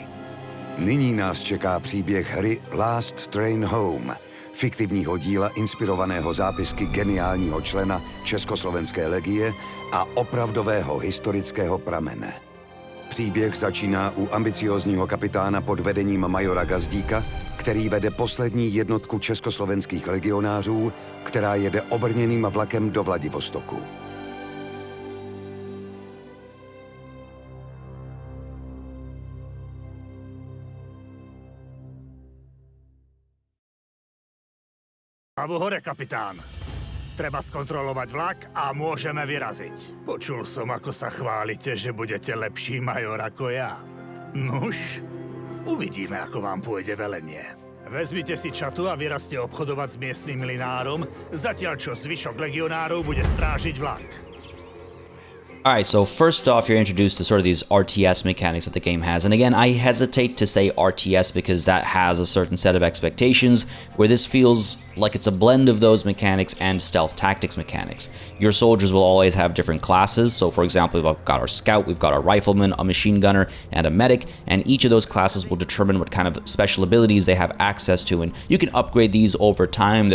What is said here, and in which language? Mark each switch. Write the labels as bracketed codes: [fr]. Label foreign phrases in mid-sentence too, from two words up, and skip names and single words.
[cs] Nyní nás čeká příběh hry Last Train Home, fiktivního díla inspirovaného zápisky geniálního člena Československé legie a opravdového historického pramene. Příběh začíná u ambiciózního kapitána pod vedením majora Gazdíka, který vede poslední jednotku československých legionářů, která jede obrněným vlakem do Vladivostoku. [sk] Hlavu hore, kapitán. Treba skontrolovať vlak a môžeme vyraziť. Počul som, ako sa chválite, že budete lepší major ako ja. Nuž, uvidíme, ako vám pôjde velenie. Vezmite si čatu a vyrazte obchodovať s miestnym linárom, zatiaľ čo zvyšok legionárov bude strážiť vlak. [en] Alright, so first off, you're introduced to sort of these RTS mechanics that the game has. And again, I hesitate to say RTS because that has a certain set of expectations, where this feels like it's a blend of those mechanics and stealth tactics mechanics. Your soldiers will always have different classes. So for example, we've got our scout, we've got our rifleman, a machine gunner, and a medic, and each of those classes will determine what kind of special abilities they have access to, and you can upgrade these over time.